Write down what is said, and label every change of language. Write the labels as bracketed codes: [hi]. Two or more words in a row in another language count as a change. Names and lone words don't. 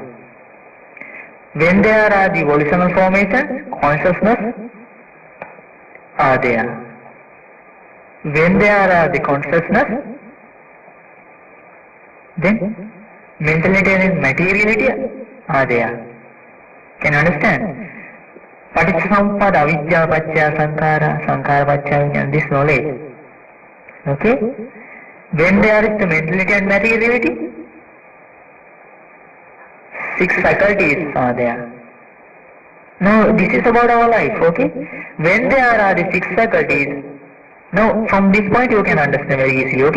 [en] When there are the volitional formations, consciousness are there. When there are the consciousness, then mentality and materiality are there. Can you understand? [pi] Paticcasamuppada avidya paccaya sankhara, sankhara paccaya vijnana, [en] this knowledge. Okay? When there is the mentality and materiality, 6 faculties are there. Now, this is about our life, okay? When there are the 6 faculties, now from this point you can understand very easily, okay?